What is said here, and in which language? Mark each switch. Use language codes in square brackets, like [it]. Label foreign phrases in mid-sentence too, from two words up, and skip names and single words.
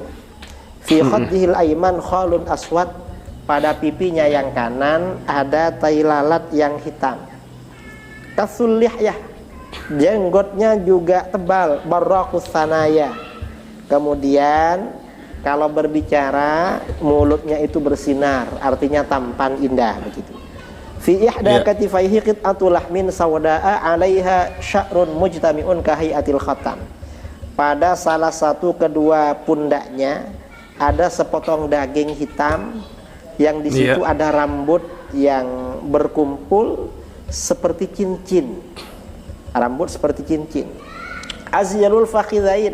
[ar] في خده الأيمن خال أسود. [id] Pada pipinya yang kanan ada tai lalat yang hitam. [ar] كث اللحية. [id] Jenggotnya juga tebal, [ar] براق الثنايا. [id] Kemudian kalau berbicara mulutnya itu bersinar, artinya tampan indah begitu. [ar] في إحدى كتفيه قطعة لحم سوداء عليها شعر مجتمع كهيئة الخاتم. [id] Pada salah satu kedua pundaknya ada sepotong daging hitam yang di situ ada rambut yang berkumpul seperti cincin. Rambut seperti cincin. [ar] أزيل الفخذين.